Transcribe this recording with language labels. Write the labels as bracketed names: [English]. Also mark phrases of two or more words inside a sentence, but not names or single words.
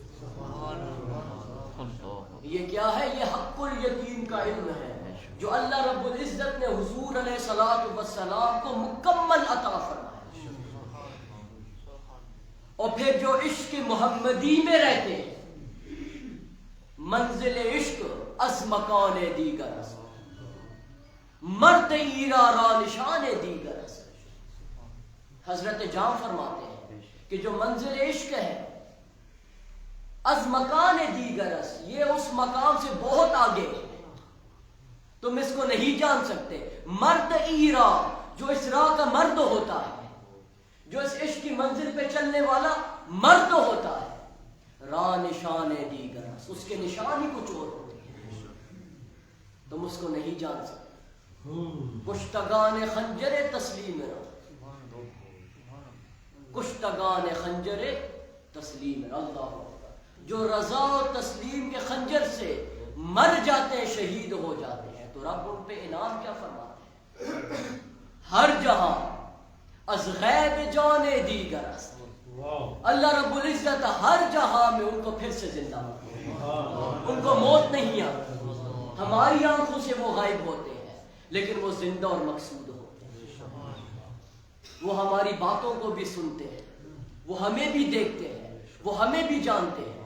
[Urdu] یہ کیا ہے؟ یہ حق الیقین کا علم ہے جو اللہ رب العزت نے حضور علیہ الصلوۃ والسلام کو مکمل عطا فرمایا. اور پھر جو عشق محمدی میں رہتے ہیں [Persian] منزل عشق از مکان دیگر است، مرد ایرا را نشان دیگر است. [Urdu] حضرت جام فرماتے ہیں کہ جو منزل عشق ہے [Persian] از مکان دیگر است، [Urdu] یہ اس مقام سے بہت آگے ہے، تم اس کو نہیں جان سکتے. [Persian] مرد ایرا [Urdu] جو اس راہ کا مرد ہوتا ہے، جو اس عشق کی منزل پہ چلنے والا مرد ہوتا ہے، [Persian] راہ نشان دیگر [Urdu] اس کے نشان ہی کچھ اور ہوتے ہیں، تم اس کو نہیں جان سکتے. [Persian] کشتگان خنجر تسلیم را، کشتگان خنجر تسلیم را. [Urdu] اللہ جو رضا و تسلیم کے خنجر سے مر جاتے ہیں، شہید ہو جاتے ہیں، تو رب ان پہ انعام کیا فرماتے ہیں؟ [Persian] ہر جہاں از غیب جان دیگر است. [Urdu] اللہ رب العزت ہر جہاں میں ان کو پھر سے زندہ ہوتے ہیں، ان کو موت نہیں آتی. ہماری آنکھوں سے وہ غائب ہوتے ہیں لیکن وہ زندہ اور مقصود ہوتے ہیں. وہ ہماری باتوں کو بھی سنتے ہیں، وہ ہمیں بھی دیکھتے ہیں، وہ ہمیں بھی جانتے ہیں.